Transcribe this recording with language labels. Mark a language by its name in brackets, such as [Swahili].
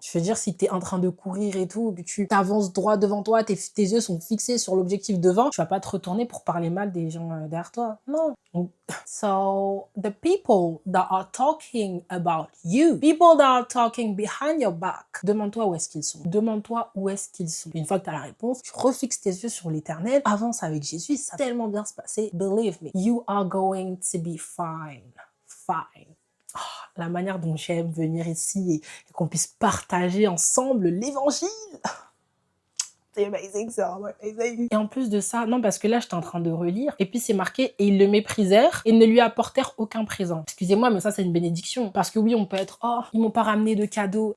[French] Je veux dire, si t'es en train de courir et tout, que tu t'avances droit devant toi, tes yeux sont fixés sur l'objectif devant, tu vas pas te retourner pour parler mal des gens derrière toi. Non. [English] So, the people that are talking about you, people that are talking behind your back, [French] demande-toi où est-ce qu'ils sont. Demande-toi où est-ce qu'ils sont. Une fois que tu as la réponse, tu refixes tes yeux sur l'Éternel, avance avec Jésus, ça va tellement bien se passer. [English] Believe me, you are going to be fine. Fine. [French] Oh, la manière dont j'aime venir ici et qu'on puisse partager ensemble l'évangile. C'est amazing, c'est vraiment amazing. Et en plus de ça, non, parce que là, j'étais en train de relire, et puis c'est marqué, et ils le méprisèrent, et ne lui apportèrent aucun présent. Excusez-moi, mais ça, c'est une bénédiction. Parce que oui, on peut être, oh, ils m'ont pas ramené de cadeau.